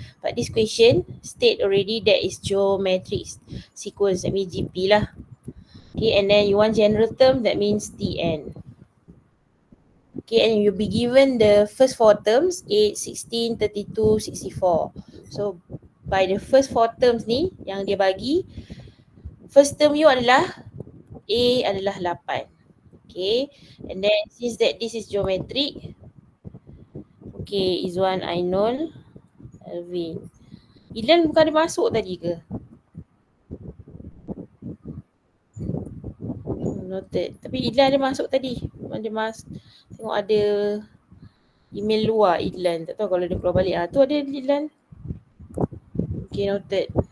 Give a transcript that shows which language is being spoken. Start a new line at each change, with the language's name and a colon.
English: But this question state already that is geometric sequence, that means GP lah. Okay, and then you want general term, that means Tn. Okay, and you'll be given the first four terms, 8, 16, 32, 64. So by the first four terms
Malay: ni yang dia bagi,
English: first term you
Malay: adalah A adalah 8.
English: Okay, and then since that this is geometric, okay, Izwan, Ainul, Alvin.
Malay: Ilan bukan ada masuk tadi ke? Noted. Tapi Ilan ada masuk tadi. Tengok ada email luar Ilan. Tak tahu kalau dia keluar balik. Tu ada Ilan. Okay, noted.